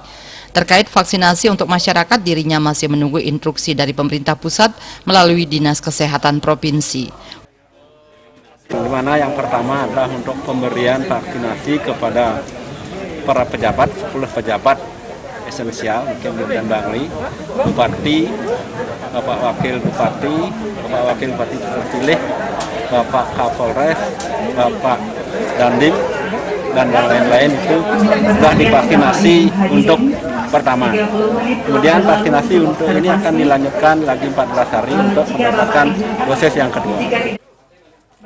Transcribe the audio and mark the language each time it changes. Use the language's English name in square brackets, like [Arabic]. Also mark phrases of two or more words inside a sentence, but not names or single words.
[Indonesian] Terkait vaksinasi untuk masyarakat, dirinya masih menunggu instruksi dari pemerintah pusat melalui Dinas Kesehatan Provinsi. Di mana yang pertama adalah untuk pemberian vaksinasi kepada para pejabat, 10 pejabat esensial di Kabupaten Bangli, Bupati, Bapak Wakil Bupati, Bapak Wakil Bupati terpilih, Bapak Kapolres, Bapak Dandim, dan yang lain-lain itu sudah divaksinasi untuk pertama. Kemudian vaksinasi untuk ini akan dilanjutkan lagi 14 hari untuk mendapatkan dosis yang kedua.